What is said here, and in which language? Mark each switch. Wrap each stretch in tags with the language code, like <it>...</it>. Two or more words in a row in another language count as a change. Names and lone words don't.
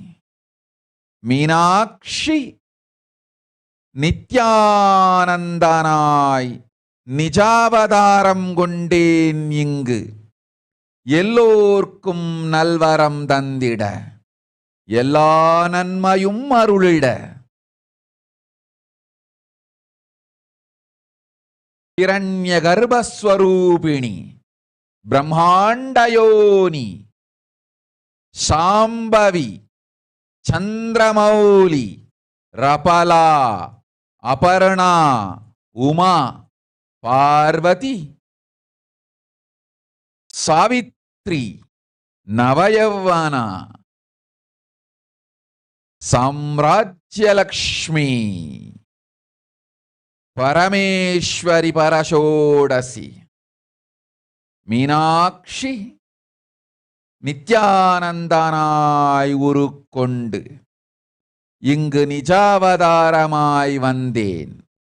<ta>மீனாட்சி நித்யானந்தனாய் நிஜாவதாரம் கொண்டேன் இங்கு எல்லோர்க்கும் நல்வரம் தந்திட எல்லா நன்மையும் அருளிட ஹிரண்ய கர்ப்பஸ்வரூபிணி ಬ್ರಹ್ಮಾಂಡಯೋನಿ ಶಾಂಭವಿ ಚಂದ್ರಮೌಲಿ ರಪಲಾ ಅಪರ್ಣಾ ಉಮಾ ಪಾರ್ವತಿ ಸಾವಿತ್ರಿ ನವಯೌವನ ಸಾಮ್ರಾಜ್ಯಲಕ್ಷ್ಮಿ பரமேஸ்வரி பரஷோடசி மீனாட்சி நித்யானந்தனாய் உருக்கொண்டு இங்கு நிஜாவதாரமாய் வந்தேன்.</ta>